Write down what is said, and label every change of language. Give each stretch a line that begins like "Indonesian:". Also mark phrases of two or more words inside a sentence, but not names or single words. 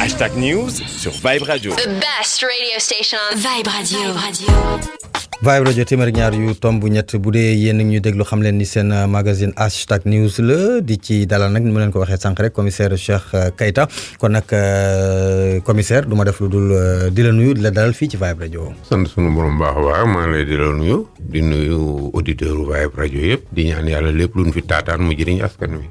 French: Hashtag News sur Vibe Radio.
English: The best radio station on Vibe Radio.
Wolof: Vibe Radio téeméer ñaar yu tomb ñett bu dee yéen a ngi ñuy déglu xam leen ni seen magazine Hashtag News la di ci dalal nag ni mu leen ko waxee sànq rek commissaire Cheikh Keita kon nag commissaire du ma def lu dul di la nuyu di la dalal fii ci Vibe Radio. sant sunu borom baax a baax maa ngi lay di la nuyu di nuyu auditeurs Vibe Radio yëpp di ñaan yàlla lépp lu ñu fi taataan mu jëriñ askan wi.